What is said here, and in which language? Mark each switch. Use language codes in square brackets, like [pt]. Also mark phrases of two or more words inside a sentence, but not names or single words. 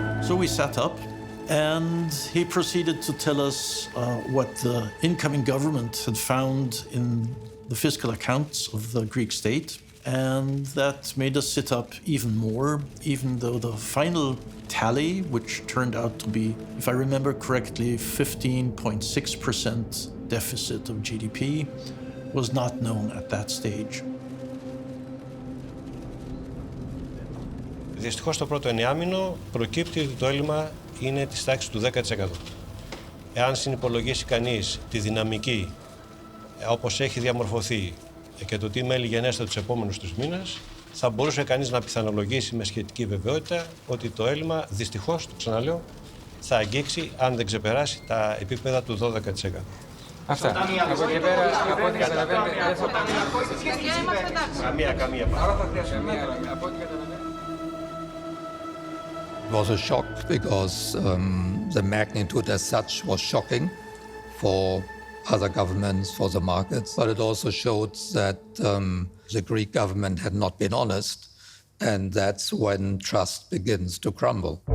[en] So we sat up, and he proceeded to tell us what the incoming government had found in the fiscal accounts of the Greek state. And that made us sit up even more, even though the final tally, which turned out to be, if I remember correctly, 15.6% deficit of GDP, was not known at that stage. [el] Δυστυχώς το πρώτο εννιάμηνο προκύπτει ότι το έλλειμμα είναι της τάξης του 10%. Εάν συνυπολογίσει κανείς τη δυναμική όπως έχει διαμορφωθεί και το τι μέλη γενέστε τους επόμενους τους μήνες, θα μπορούσε κανείς να πιθανολογήσει με σχετική βεβαιότητα ότι το έλλειμμα, δυστυχώς, το ξαναλέω, θα αγγίξει αν δεν ξεπεράσει τα επίπεδα του 12%. Αυτά. Από εκεί πέρα, από ό,τι καταλαβαίνετε, δεν θα Καμία. [en] It was a shock because the magnitude as such was shocking for other governments, for the markets, but it also showed that the Greek government had not been honest, and that's when trust begins to crumble.